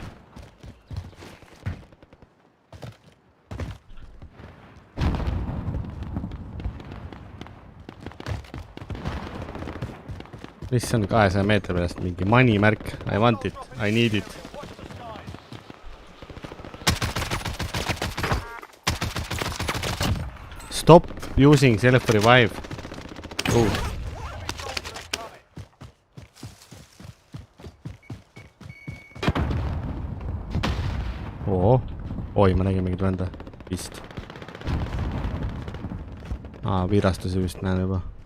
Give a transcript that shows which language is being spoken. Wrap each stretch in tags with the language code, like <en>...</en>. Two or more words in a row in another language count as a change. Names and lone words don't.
<et>Mis on 200 meetri pärast mingi money märk?</et> <en>I want it, I need it. Stop using self-revive.</en> <et>Oi, ma nägin mingit vända. Vist. Virastusi vist näen juba.</et>